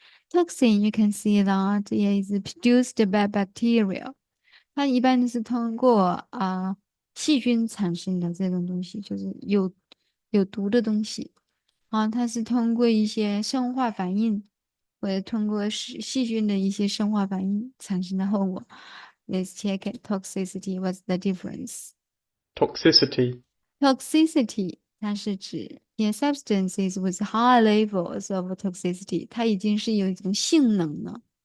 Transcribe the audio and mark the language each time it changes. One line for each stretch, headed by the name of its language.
English: Toxin, you can see that it is produced by bacteria.
Chinese: 它一般是通过细菌产生的这种东西，就是有毒的东西啊，它是通过一些生化反应，或者通过细菌的一些生化反应产生的后果。
English: Let's check it. Toxicity. What's the difference? Toxicity.
Chinese: Toxicity 它是指
English: substances with high levels of toxicity，
Chinese: 它已经是有一种性能了。